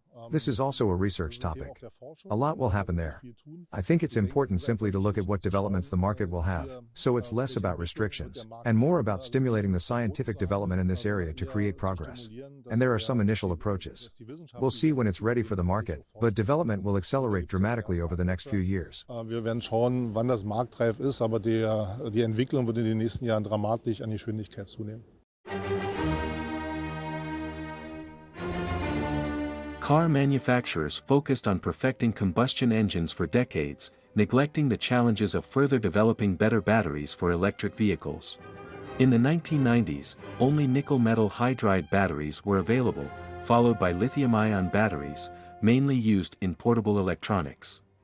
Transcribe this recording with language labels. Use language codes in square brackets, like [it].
[en] This is also a research topic. A lot will happen there. I think it's important simply to look at what developments the market will have, so it's less about restrictions, and more about stimulating the scientific development in this area to create progress. And there are some initial approaches. We'll see when it's ready for the market, but development will accelerate dramatically over the next few years. [de] Wir werden schauen, wann das marktreif ist, aber die Entwicklung wird in den nächsten Jahren dramatisch an Geschwindigkeit zunehmen. [en] Car manufacturers focused on perfecting combustion engines for decades, neglecting the challenges of further developing better batteries for electric vehicles. In the 1990s, only nickel metal hydride batteries were available, followed by lithium-ion batteries, mainly used in portable electronics.